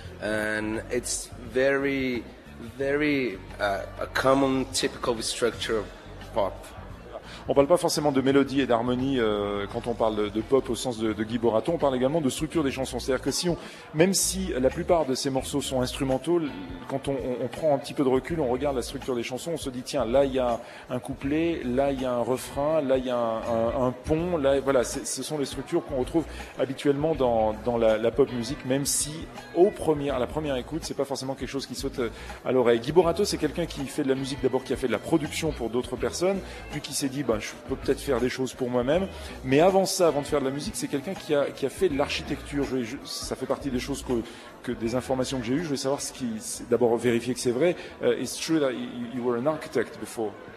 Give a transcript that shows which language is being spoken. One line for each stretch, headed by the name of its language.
English: And it's very, very a common, typical structure of pop.
French: On ne parle pas forcément de mélodie et d'harmonie quand on parle de pop au sens de Guy Borato. On parle également de structure des chansons. C'est-à-dire que même si la plupart de ces morceaux sont instrumentaux, quand on prend un petit peu de recul, on regarde la structure des chansons, on se dit tiens, là il y a un couplet, là il y a un refrain, là il y a un pont. Là, voilà, ce sont les structures qu'on retrouve habituellement dans la pop musique, même si à la première écoute, c'est pas forcément quelque chose qui saute à l'oreille. Guy Borato, c'est quelqu'un qui fait de la musique d'abord, qui a fait de la production pour d'autres personnes, puis qui s'est dit ben, je peux peut-être faire des choses pour moi-même. Mais avant ça, avant de faire de la musique, c'est quelqu'un qui a fait de l'architecture. Ça fait partie des choses que des informations que j'ai eues. Je vais savoir ce qui. D'abord vérifier que c'est vrai.
English: It's true that you were an architect before.